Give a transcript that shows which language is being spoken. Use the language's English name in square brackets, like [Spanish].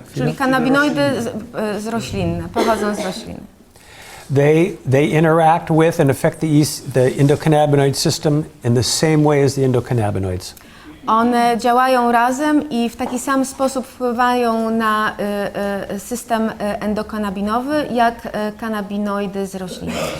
[Polish] Czyli kanabinoidy z roślinne, pochodzą z roślin. [English] They interact with and affect the endocannabinoid system in the same way as the endocannabinoids. [Polish] One działają razem i w taki sam sposób wpływają na system endokannabinowy, jak kanabinoidy z roślin.